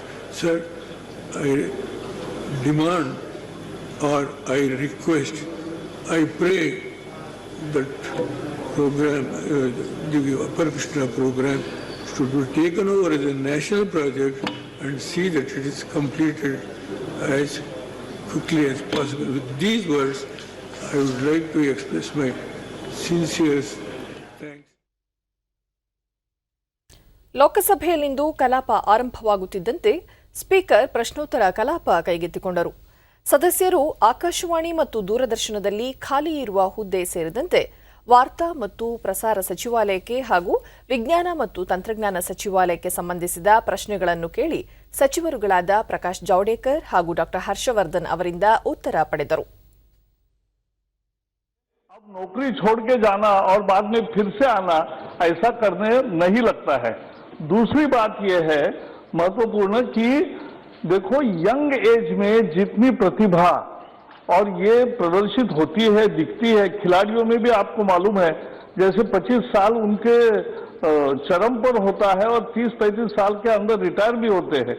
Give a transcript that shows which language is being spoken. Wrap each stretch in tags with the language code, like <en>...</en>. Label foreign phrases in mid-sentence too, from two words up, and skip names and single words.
<en>Sir, I demand or I request, I pray that program, the Upper Krishna program, should be taken over as a national project and see that it is completed as quickly as possible. With these words, I would like to express my sincerest thanks.</en> <kn>ಲೋಕಸಭೆಯಲ್ಲಿಂದು ಕಲಾಪ ಆರಂಭವಾಗುತ್ತಿದ್ದಂತೆ ಸ್ಪೀಕರ್ ಪ್ರಶ್ನೋತ್ತರ ಕಲಾಪ ಕೈಗೆತ್ತಿಕೊಂಡರು. ಸದಸ್ಯರು ಆಕಾಶವಾಣಿ ಮತ್ತು ದೂರದರ್ಶನದಲ್ಲಿ ಖಾಲಿ ಇರುವ ಹುದ್ದೆ ಸೇರಿದಂತೆ ವಾರ್ತಾ ಮತ್ತು ಪ್ರಸಾರ ಸಚಿವಾಲಯಕ್ಕೆ ಹಾಗೂ ವಿಜ್ಞಾನ ಮತ್ತು ತಂತ್ರಜ್ಞಾನ ಸಚಿವಾಲಯಕ್ಕೆ ಸಂಬಂಧಿಸಿದ ಪ್ರಶ್ನೆಗಳನ್ನು ಕೇಳಿ ಸಚಿವರುಗಳಾದ ಪ್ರಕಾಶ್ ಜಾವಡೇಕರ್ ಹಾಗೂ ಡಾ ಹರ್ಷವರ್ಧನ್ ಅವರಿಂದ ಉತ್ತರ ಪಡೆದರು.</kn> <hi>अब नौकरी छोड़ के जाना और बाद में फिर से आना ऐसा करने नहीं लगता है. दूसरी बात यह है महत्वपूर्ण कि देखो</hi> <en>young age</en> <hi>में जितनी प्रतिभा और ये प्रदर्शित होती है, दिखती है, खिलाड़ियों में भी आपको मालूम है जैसे 25 साल उनके चरम पर होता है और 30-35 साल के अंदर रिटायर भी होते हैं.</hi>